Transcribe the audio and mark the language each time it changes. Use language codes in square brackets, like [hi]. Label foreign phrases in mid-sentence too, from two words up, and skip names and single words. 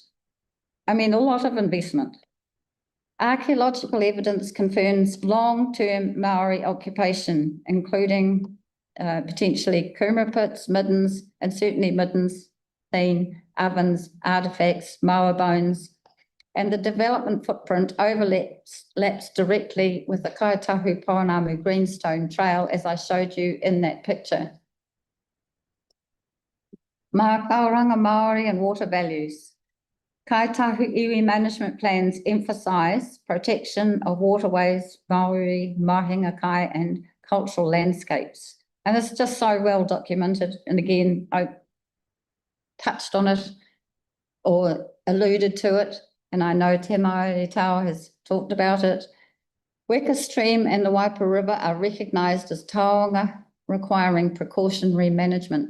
[en] I mean, a lot of investment. Archaeological evidence confirms long-term Maori occupation, including potentially kumara pits, middens, and certainly middens, seen, ovens, artefacts, moa bones, and the development footprint overlaps directly with the Kaitahu Poanamu Greenstone Trail, as I showed you in that picture. [mi] Mākauranga Māori [en] and water values. Kaitahu iwi management plans emphasise protection of waterways, [mi] Maori, mahinga kai, [en] and cultural landscapes. And it's just so well documented. And again, I touched on it or alluded to it, and I know Te Maori Tau has talked about it. Weka Stream and the Waipara River are recognised as taonga, requiring precautionary management.